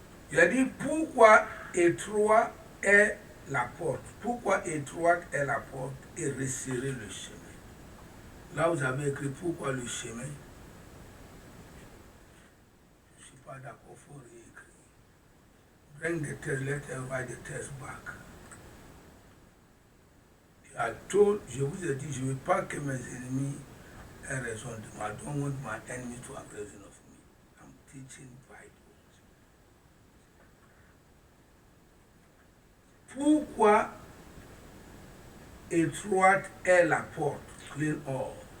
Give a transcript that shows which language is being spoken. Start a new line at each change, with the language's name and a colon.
French: Il a dit pourquoi étroite est la porte. Pourquoi étroite est la porte et resserrer le chemin. Là, vous avez écrit pourquoi le chemin. Je ne suis pas d'accord, il faut réécrire.
English: Bring the text, let her write the text back.
French: Je vous ai dit, je ne veux pas que mes ennemis aient raison de moi.
English: I don't want my enemy to have reason of me. I'm teaching Bible.
French: Pourquoi étroite est la porte?
English: Clean all.